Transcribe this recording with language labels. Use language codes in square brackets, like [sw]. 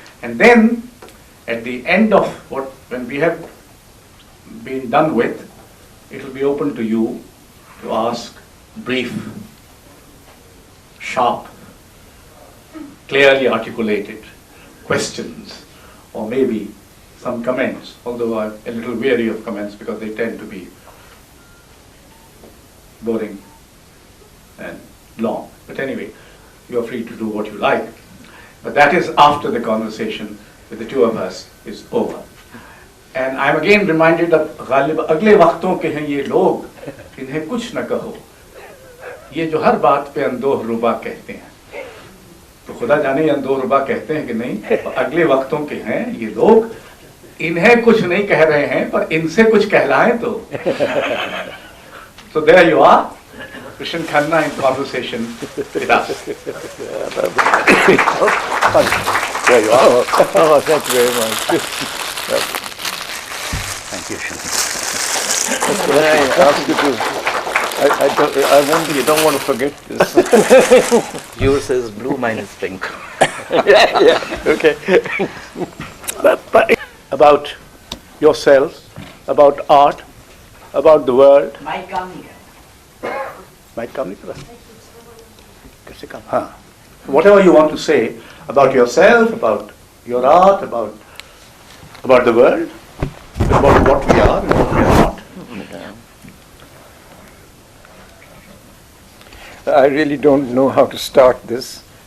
[en] And then, at the end of when we have been done with, it will be open to you to ask brief, sharp, clearly articulated questions, or maybe some comments, although I'm a little wary of comments because they tend to be boring and long. But anyway, you are free to do what you like. But that is after the conversation with the two of us is over. And I'm again reminded of Ghalib, [hi] अगले वक्तों के हैं ये लोग, इन्हें कुछ न कहो, ये जो हर बात पे अंदोह रुबा कहते हैं. तो खुदा जाने ये अंदोह रुबा कहते हैं कि नहीं, अगले वक्तों के हैं ये लोग, इन्हें कुछ नहीं कह रहे हैं, पर इनसे कुछ कहलाएं तो. [en] So there you are, KRISHEN KHANNA in conversation with us. There you are. Oh, thank you very much. Thank you, Shan. I ask you to, you don't want to forget this. Yours is blue, mine is pink. Yeah, okay. but about yourself, about art, about the world. [hi] Mic काम नहीं कर Might come नहीं कर कैसे काम हाँ. [en] Whatever you want to say about yourself, about your art, about the world, about what we are and what we are not. I really don't know how to start this.